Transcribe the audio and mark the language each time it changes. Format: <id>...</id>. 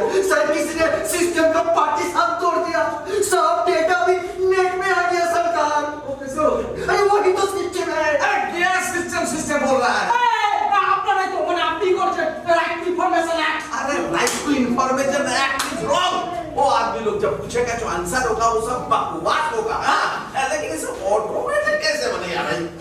<hi>Sir किसी ने system का पार्टी साथ तोड़ दिया, सब डेटा भी नेट में आ गया सरकार। वो कैसे हो गया? अरे वही तो सिस्टम है। अरे क्या सिस्टम बोल रहा है?</hi> <bn>আপনারা তো মানে আপনি করছেন রাইট ইনফরমেশন অ্যাক্ট।</bn> <hi>अरे right to information act is wrong. वो आदमी लोग जब पूछेगा जो आंसर होगा वो सब बकवास होगा। हाँ, लेकिन इसे ऑटोमेटिक कैसे बनेगा भाई?</hi>